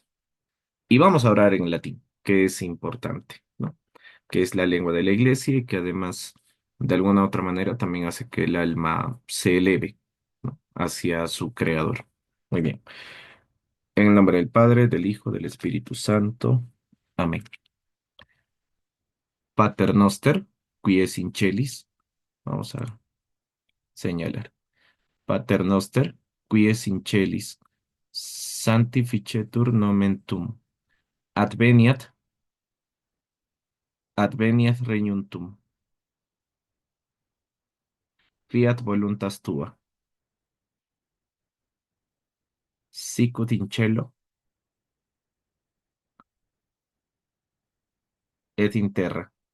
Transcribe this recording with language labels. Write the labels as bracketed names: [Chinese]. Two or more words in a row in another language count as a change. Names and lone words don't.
[Spanish] Y vamos a orar en latín, que es importante, ¿no? Que es la lengua de la iglesia y que además, de alguna u otra manera, también hace que el alma se eleve, ¿no? Hacia su creador. Muy bien. En el nombre del Padre, del Hijo, del Espíritu Santo. Amén. [Latin] Pater noster, qui es in celis. [Spanish] Vamos a señalar. [Latin] Pater noster, qui es in celis. Sanctificetur nomen tuum. Adveniat, adveniat regnum tuum. Fiat voluntas tua, sicut in cielo et in terra.